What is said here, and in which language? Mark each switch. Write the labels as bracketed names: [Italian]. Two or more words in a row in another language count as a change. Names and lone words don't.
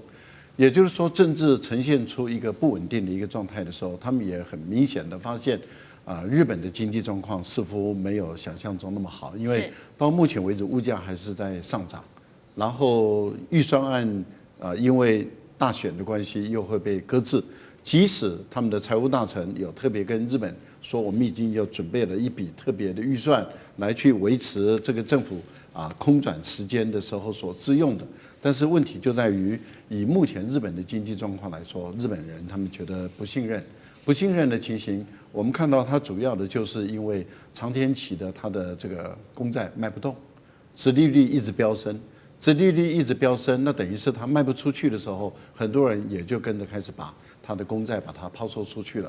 [Chinese] 也就是說，政治呈現出一個不穩定的一個狀態的時候，他們也很明顯的發現，日本的經濟狀況似乎沒有想象中那麼好，因為到目前為止物價還是在上漲，然後預算案因為大選的關係又會被擱置，即使他們的財務大臣有特別跟日本說，我們已經有準備了一筆特別的預算來去維持這個政府空轉時間的時候所支用的。但是問題就在於，以目前日本的經濟狀況來說，日本人他們覺得不信任的情形，我們看到它主要的就是因為長天期的它的這個公債賣不動，殖利率一直飆升，那等於是它賣不出去的時候，很多人也就跟着開始把它的公債把它拋售出去了。